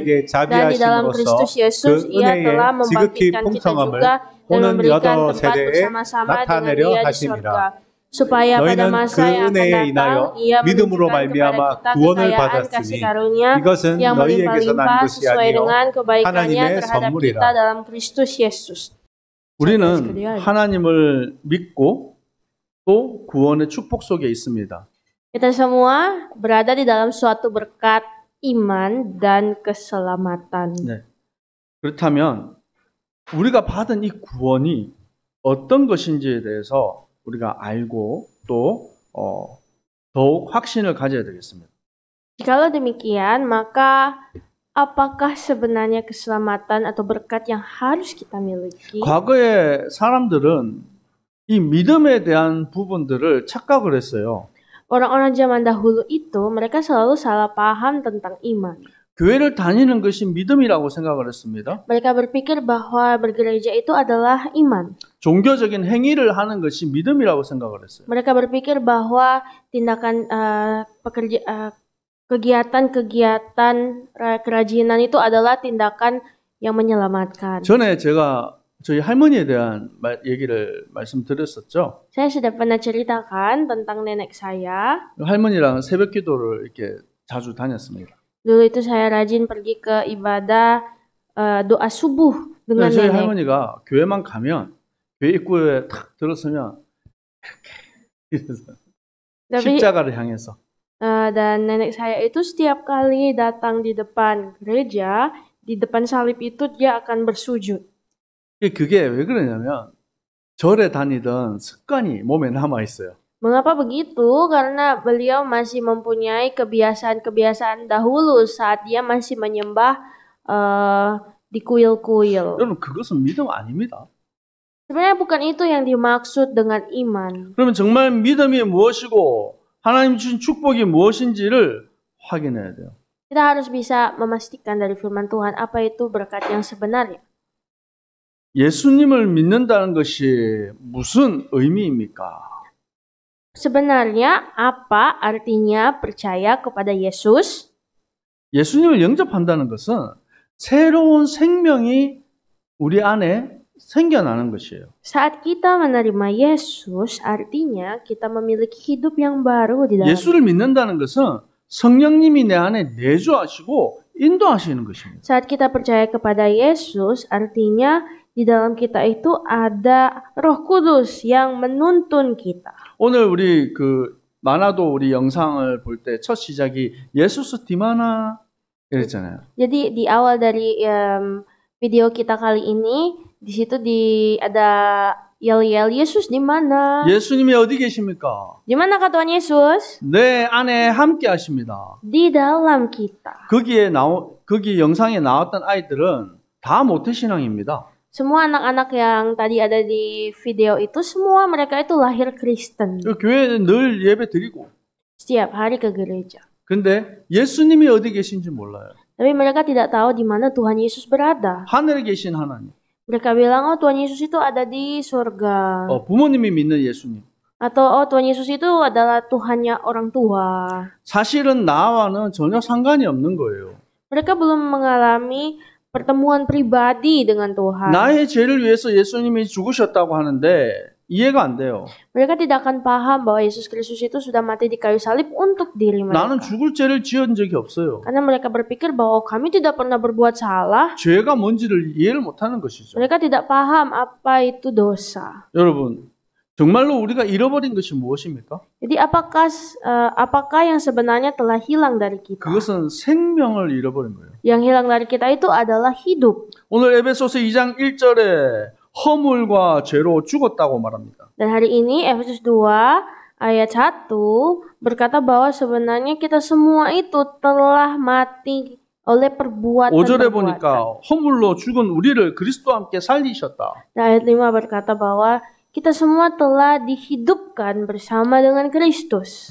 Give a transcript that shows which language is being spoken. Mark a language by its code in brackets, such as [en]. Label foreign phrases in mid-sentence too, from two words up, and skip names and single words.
[id] Dan di dalam Kristus Yesus Ia telah membangkitkan kita juga dan memberikan tempat bersama-sama dengan Dia di surga, supaya pada masa yang akan datang Ia menunjukkan kepada kita kekayaan kasih karunia yang melimpah-limpah sesuai dengan kebaikan-Nya terhadap kita dalam Kristus Yesus. [ko] 우리는 하나님을 믿고 또 구원의 축복 속에 있습니다. [id] Kita semua berada di dalam suatu berkat iman dan keselamatan. [ko] 네. 그렇다면 우리가 받은 이 구원이 어떤 것인지에 대해서 우리가 알고 또 더욱 확신을 가져야 되겠습니다. [id] Jikalau demikian, maka apakah sebenarnya keselamatan atau berkat yang harus kita miliki? [ko] 과거의 사람들은 이 믿음에 대한 부분들을 착각을 했어요. [id] Orang-orang zaman dahulu itu mereka selalu salah paham tentang iman. [ko] 교회를 다니는 것이 믿음이라고 생각을 했습니다. [id] Mereka berpikir bahwa bergereja itu adalah iman. [ko] 종교적인 행위를 하는 것이 믿음이라고 생각을 했어요. [id] Mereka berpikir bahwa tindakan kegiatan-kegiatan kerajinan itu adalah tindakan yang menyelamatkan. [ko] 전에 제가 저희 할머니에 대한 얘기를 말씀드렸었죠. [id] Saya sudah pernah ceritakan tentang nenek saya. [ko] 할머니랑 새벽 기도를 이렇게 자주 다녔습니다. [id] Dulu itu saya rajin pergi ke ibadah doa subuh dengan [ko] 저희 [id] nenek. [ko] 할머니가 교회만 가면 교회 입구에 탁 들었으면 이렇게 십자가를 향해서. [id] Dan nenek saya itu setiap kali datang di depan gereja, di depan salib itu dia akan bersujud. [ko] 그게 왜 그러냐면 절에 다니던 습관이 몸에 남아 있어요. [id] Mengapa begitu? Karena beliau masih mempunyai kebiasaan-kebiasaan dahulu saat dia masih menyembah di kuil-kuil. [ko] 여러분 그것은 믿음 아닙니다. [id] Sebenarnya bukan itu yang dimaksud dengan iman. [ko] 그러면 정말 믿음이 무엇이고 하나님 주신 축복이 무엇인지를 확인해야 돼요. [id] Kita harus bisa memastikan dari firman Tuhan apa itu berkat yang sebenarnya. [ko] 예수님을 믿는다는 것이 무슨 의미입니까? [id] Sebenarnya apa artinya percaya kepada Yesus? [ko] 예수님을 영접한다는 것은 새로운 생명이 우리 안에 생겨나는 것이에요. [id] Saat kita menerima Yesus, artinya kita memiliki hidup yang baru di dalam. [ko] 예수를 믿는다는 것은 성령님이 내 안에 내주하시고 인도하시는 것입니다. [id] Saat kita percaya kepada Yesus, artinya di dalam kita itu ada Roh Kudus yang menuntun kita. [ko] 오늘 우리 만화도 우리 영상을 볼 때 첫 시작이 [id] Yesus di mana [ko] 이랬잖아요. [id] Jadi di awal dari video kita kali ini, di situ ada yel-yel Yesus di mana? [ko] 예수님이 어디 계십니까? [id] Di manakah Tuhan Yesus? [ko] 내 안에 함께 하십니다. [id] Di dalam kita. [ko] 거기 영상에 나왔던 아이들은 다 모태신앙입니다. [id] Semua anak-anak yang tadi ada di video itu, semua mereka itu lahir Kristen. [ko] 교회에 늘 예배 드리고. [id] Setiap hari ke gereja. [ko] 근데 예수님이 어디 계신지 몰라요. [id] Tapi mereka tidak tahu di mana Tuhan Yesus berada. [ko] 하늘에 계신 하나님. [id] Mereka bilang, Tuhan Yesus itu ada di surga. [ko] 부모님이 믿는 예수님. [id] Atau Tuhan Yesus itu adalah Tuhannya orang tua. [ko] 사실은 나와는 전혀 상관이 없는 거예요. [id] Mereka belum mengalami pertemuan pribadi dengan Tuhan. [ko] 나의 죄를 위해서 예수님이 죽으셨다고 하는데 이해가 안 돼요. [id] Mereka tidak akan paham bahwa Yesus Kristus itu sudah mati di kayu salib untuk diri mereka. [ko] 나는 죽을 죄를 지은 적이 없어요. [id] Karena mereka berpikir bahwa kami tidak pernah berbuat salah. [ko] 죄가 뭔지를 이해를 못하는 것이죠. [id] Mereka tidak paham apa itu dosa. [ko] 여러분, 정말로 우리가 잃어버린 것이 무엇입니까? [id] Jadi apakah yang sebenarnya telah hilang dari kita? [ko] 그것은 생명을 잃어버린 거예요. [id] Yang hilang dari kita itu adalah hidup. [ko] 오늘 에베소서 2장 1절에 허물과 죄로 죽었다고 말합니다. [id] Dan hari ini Efesus 2 ayat 1 berkata bahwa sebenarnya kita semua itu telah mati oleh [ko] 5절에 [id] perbuatan-perbuatan. [ko] 보니까 허물로 죽은 우리를 그리스도와 함께 살리셨다. [id] Dan ayat 5 berkata bahwa kita semua telah dihidupkan bersama dengan Kristus.